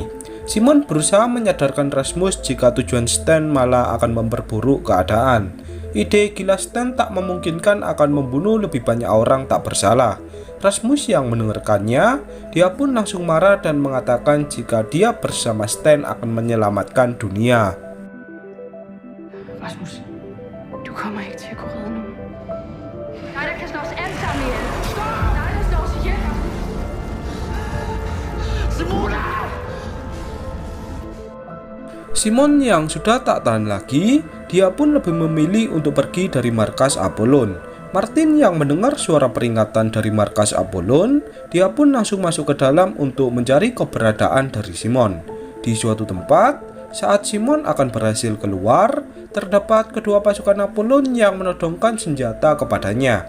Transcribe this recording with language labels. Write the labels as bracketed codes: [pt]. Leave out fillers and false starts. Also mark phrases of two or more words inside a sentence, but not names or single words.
[id] Simon berusaha menyadarkan Rasmus jika tujuan Stan malah akan memperburuk keadaan. Ide gila Stan tak memungkinkan akan membunuh lebih banyak orang tak bersalah. Rasmus yang mendengarkannya, dia pun langsung marah dan mengatakan jika dia bersama Stan akan menyelamatkan dunia. [da] Rasmus, du kommer ikke til at kunne redde nogen. Dig, der kan slå os alle sammen ihjel. Stop! Dig, der slår os ihjel. Simona! [id] Simon yang sudah tak tahan lagi, dia pun lebih memilih untuk pergi dari markas Apollon. Martin yang mendengar suara peringatan dari markas Apollon, dia pun langsung masuk ke dalam untuk mencari keberadaan dari Simon. Di suatu tempat, saat Simon akan berhasil keluar, terdapat kedua pasukan Apollon yang menodongkan senjata kepadanya.